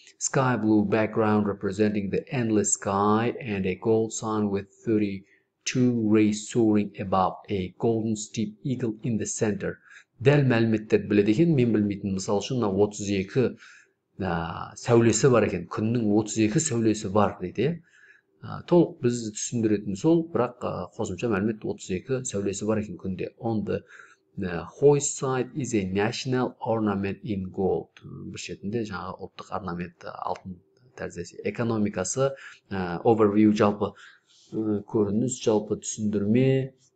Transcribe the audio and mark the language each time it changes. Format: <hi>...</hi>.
<en>Sky blue background representing the endless sky and a gold sun with 32 rays soaring above, a golden steep eagle in the center.</en> <kk>Дәл мәліметтерді біледі екен, мен білмейтін. Мысал үшін 32 сәулесі бар екен. Күннің 32 сәулесі бар дейді. Толық біз түсіндіретін сол, бірақ қосымша мәлімет 32 сәулесі бар екен күнде.</kk> <en>On the hoist side is a national ornament in gold.</en> <kk>Бір шетінде жаңағы ұлттық орнамент алтын тәріздесі. Экономикасы, overview, жалпы көрініс, жалпы түсіндірме.</kk>